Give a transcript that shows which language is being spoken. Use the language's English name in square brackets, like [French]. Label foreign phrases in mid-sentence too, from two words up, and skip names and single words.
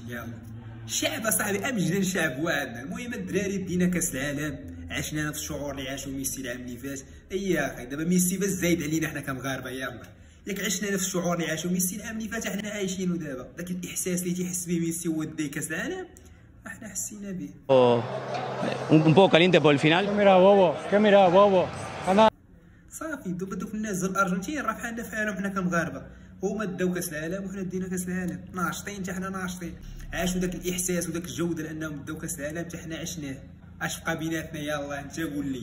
[Arabic] يلا الشعب اصاحبي امجد الشعب وعدنا. المهم الدراري دينا كاس العالم، عشنا نفس الشعور اللي عاشوا ميسي العام اللي فات. اي يا اخي دابا ميسي بس زايد علينا حنا كمغاربه. يلا ياك عشنا نفس الشعور اللي عاشوا ميسي العام اللي فات احنا عايشينو دابا. داك الاحساس اللي تيحس به ميسي هو داي كاس العالم احنا حسينا به. [Spanish] un poco caliente por el final. [Arabic] كاميرا بابا انا صافي. دوك الناس ديال الارجنتين راه بحالنا فيهم حنا كمغاربه، هما داو كاس العالم وحنا دينا كاس العالم. ناشطين حتى حنا ناشطين، عاشوا داك الاحساس وداك الجو ديال انهم داو كاس العالم حتى حنا عشناه. اش بقى بيناتنا؟ يلا انت قول لي.